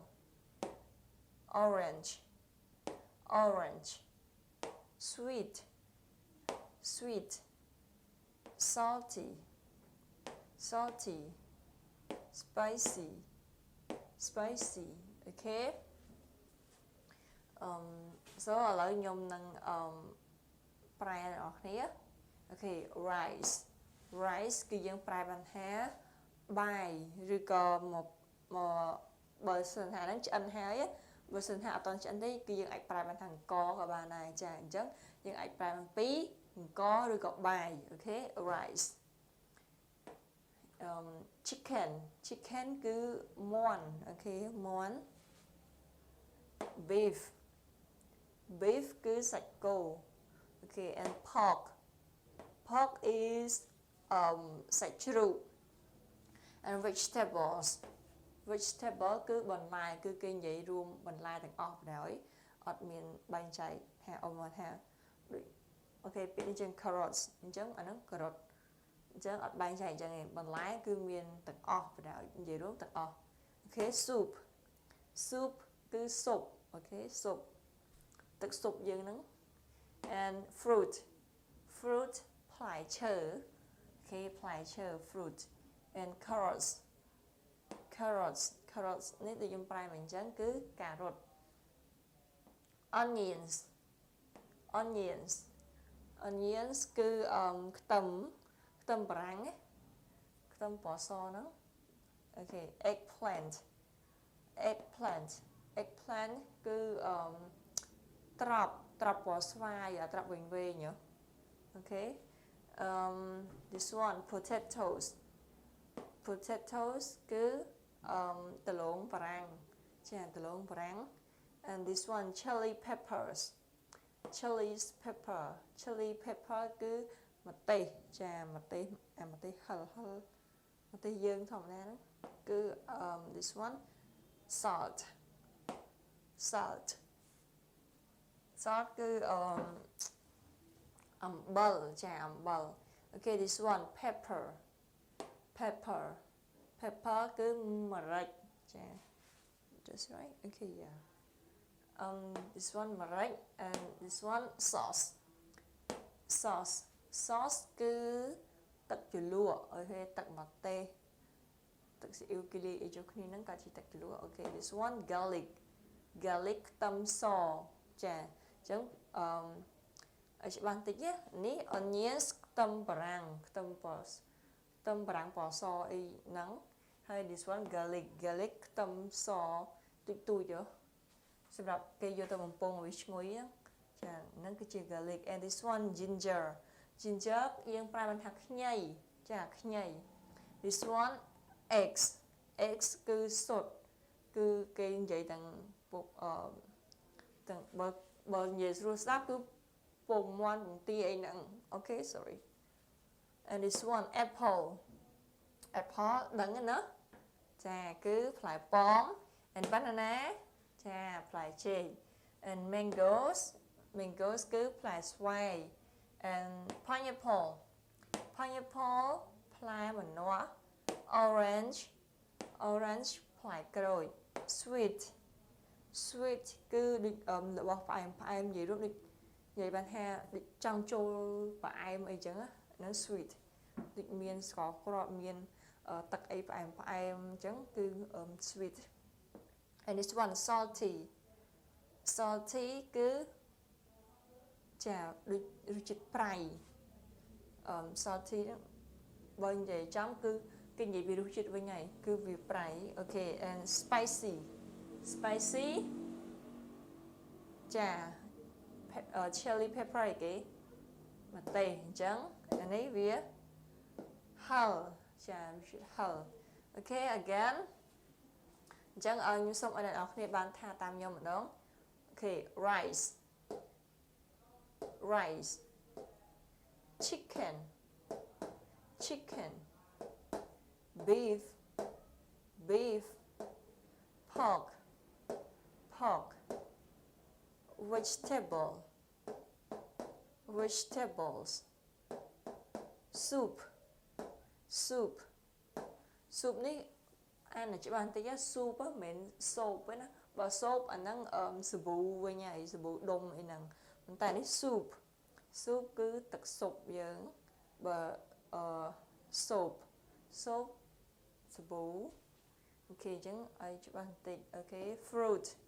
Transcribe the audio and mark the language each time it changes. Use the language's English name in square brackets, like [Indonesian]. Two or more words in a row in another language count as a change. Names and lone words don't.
[English] Orange. Orange. Sweet. Sweet. Salty. Salty. Spicy. Spicy. Okay. [Khmer] So ឥឡូវខ្ញុំនឹងប្រែអ្នកនរគ្នា [English] Okay, rice. [Khmer] Rice គឺយើងប្រែបានថាបាយឬក៏មកបើសិនថាហ្នឹងឆ្អិនហើយបើសិនថាអត់ទាន់ឆ្អិនទេគឺយើងអាចប្រែបានថាអង្ករក៏បានដែរចាអញ្ចឹងយើងអាចប្រែបានពីអង្ករឬក៏បាយ [English] Okay, rice. Chicken. Chicken [Khmer] គឺមាន់ [English] Okay, មាន់ Beef. Beef [Khmer] គឺសាច់គោ [English] Okay, and pork. Pork is [Khmer] សាច់ជ្រូក [English] and vegetables. [Khmer] Vegetable គឺបន្លែគឺគេនិយាយរួមបន្លែទាំងអស់បណ្ដោយអត់មានបែងចែកថាអមថាដូច Okay ពាក្យនេះជាង carrots អញ្ចឹងអាហ្នឹង carrot អញ្ចឹងអត់បែងចែកអញ្ចឹងទេបន្លែគឺមានទាំងអស់បណ្ដោយនិយាយរួមទាំងអស់ [English] Okay, soup. Soup គឺ soup. Okay, soup [Khmer] ទឹកស៊ុបយើងហ្នឹង [English] and fruit. Fruit [Khmer] ផ្លែឈើ [English] Okay, [Khmer] ផ្លែឈើ [English] fruit and carrots. carrots carrots [Khmer] នេះដូចខ្ញុំប្រែមកអញ្ចឹងគឺការ៉ុត [English] onions onions onions [Khmer] គឺខ្ទឹមបារាំងខ្ទឹមពណ៌សហ្នឹងអូខេ [English] eggplant eggplant eggplant [Khmer] គឺត្រប់ពណ៌ស្វាយត្រប់វែងអូខេ [English] this one potatoes [Khmer] គឺដលងបារាំងចាដលងបារាំង [English] and this one chili peppers chili pepper [Khmer] គឺម្ទេសចាម្ទេសហឹលម្ទេសយើងធម្មតាហ្នឹងគឺ [English] this one salt [Khmer] គឺអំបិលចាអំបិលអូខេ [English] this one pepper [Khmer] គឺម្រេចចា [English] just right okay yeah this one [Khmer] ម្រេច [English] and this one sauce [Khmer] គឺទឹកជ្រលក់អូខេទឹកម្ទេសទឹកស៊ីអ៊ីវគីលីអីចូលគ្នាហ្នឹងក៏ជាទឹកជ្រលក់អូខេ [English] this one garlic [Khmer] ខ្ទឹមសចាអញ្ចឹងឲ្យច្បាស់បន្តិច នេះ onions ខ្ទឹមបារាំងខ្ទឹមបារាំងពណ៌សអីហ្នឹងហើយ [English] this one garlic [Khmer] ខ្ទឹមសទូចសម្រាប់គេយកទៅ បំពងឲ្យឈ្ងុយចាហ្នឹងគឺជា [English] garlic and this one ginger [Khmer] យើងប្រើបានថាខ្ញីចា ខ្ញី [English] this one eggs [Khmer] គឺសុទ្ធគឺគេនិយាយទាំងពុកទាំងបើនិយាយស្រួលស្ដាប់គឺពងមាន់ពងទាអីហ្នឹងអូខេ [English] sorry and this one apple [Khmer] ដឹងទេណាចាគឺផ្លែប៉ោម [English] and banana [Khmer] ចាផ្លែចេក [English] and mangoes [Khmer] គឺផ្លែស្វាយ [English] and pineapple [Khmer] ផ្លែម្នាស់ orange ផ្លែក្រូច sweet គឺដូចរបស់ផ្អែមនិយាយរួមដូចនិយាយបានថាដូចចង់ចូលផ្អែមអីចឹងហ្នឹង sweet ដូចមានស្ករគ្រាប់មានទឹកអីផ្អែមអញ្ចឹងគឺ sweet [English] and this one salty [Khmer] គឺចាដូចរសជាតិប្រៃ salty ហ្នឹងបើនិយាយចំគឺគេនិយាយពីរសជាតិវិញហើយគឺវាប្រៃអូខេ [English] and spicy [Khmer] ចា [English] chili pepper [Khmer] ឯគេម្ទេសអញ្ចឹងអានេះវាហឹលចាហឹលអូខេ again អញ្ចឹងឲ្យខ្ញុំសូមឲ្យអ្នកនរគ្នាបានថាតាមខ្ញុំម្ដងអូខេ rice [English] chicken beef pork vegetables soup [Khmer] នេះអានច្បាស់បន្តិច [English] soup [Khmer] មិនមែន soap ទេណាបើ soap អាហ្នឹងសាប៊ូវិញហើយសាប៊ូដុំអីហ្នឹងប៉ុន្តែនេះ soup គឺទឹកស៊ុបយើងបើsoap សាប៊ូអូខេអញ្ចឹងឲ្យច្បាស់បន្តិចអូខេ fruit